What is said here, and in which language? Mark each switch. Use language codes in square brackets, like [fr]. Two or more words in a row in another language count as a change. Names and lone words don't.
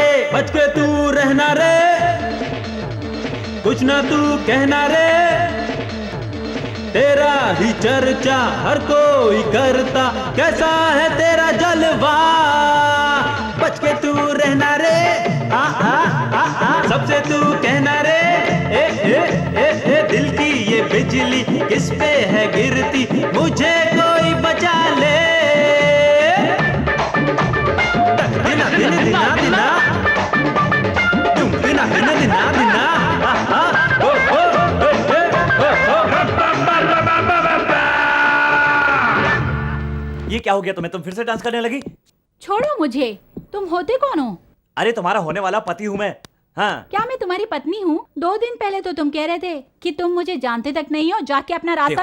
[hi] बच के तू रहना रे, कुछ ना तू कहना रे, तेरा ही चर्चा हर कोई करता, कैसा है तेरा जलवा। बच के तू रहना रे, आ आ आ आ, सबसे तू कहना रे, ए दिल की ये बिजली किस पे है गिरती, मुझे कोई बचा ले। दिना दिना दिना दिना तुम दिना दिना दिना दिना, ओ ओ ये क्या हो गया तुम्हें? तुम फिर से डांस करने लगी? छोड़ो मुझे, तुम होते कौन हो? अरे तुम्हारा होने वाला पति हूँ मैं। हाँ। क्या मैं तुम्हारी पत्नी हूँ? 2 दिन पहले तो तुम कह रहे थे कि तुम मुझे जानते तक नहीं हो, जाके अपना रास्ता